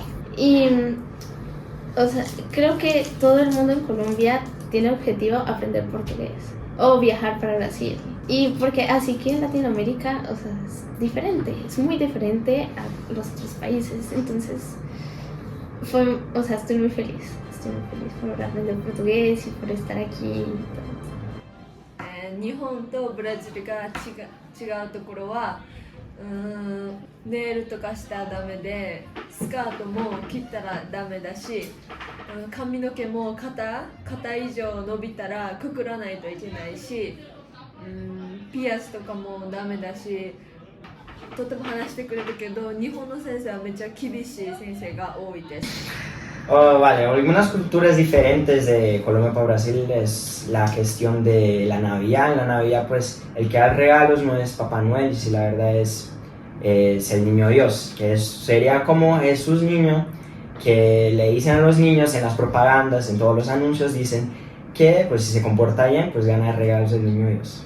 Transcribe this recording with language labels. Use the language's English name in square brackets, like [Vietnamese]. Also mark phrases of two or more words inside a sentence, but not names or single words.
[Spanish] Y creo que todo el mundo en Colombia tiene objetivo aprender portugués o viajar para Brasil. Y porque así que en Latinoamérica, es diferente, es muy diferente a los otros países. Entonces, estoy muy feliz por aprender portugués y por estar aquí. [Japanese] 日本とブラジルが違うところはネイルとかしたらダメでスカートも切ったらダメだし髪の毛も肩以上伸びたらくくらないといけないしピアスとかもダメだしとても話してくれるけど、日本の先生はめっちゃ厳しい先生が多いです。 [Spanish] Oh, vale, algunas culturas diferentes de Colombia para Brasil es la cuestión de la Navidad. En la Navidad, pues, el que da regalos no es Papá Noel, si la verdad es el niño Dios, que sería como Jesús niño, que le dicen a los niños en las propagandas, en todos los anuncios, dicen que pues si se comporta bien, pues gana regalos del niño Dios.